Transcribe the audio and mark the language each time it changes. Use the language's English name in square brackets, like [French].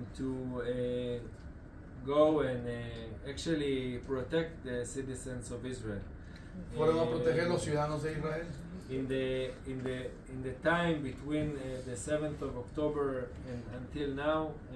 [English] to go and actually protect the citizens of Israel. [Spanish] fueron a proteger los ciudadanos de Israel. [English] In the time between the 7th of October and until now,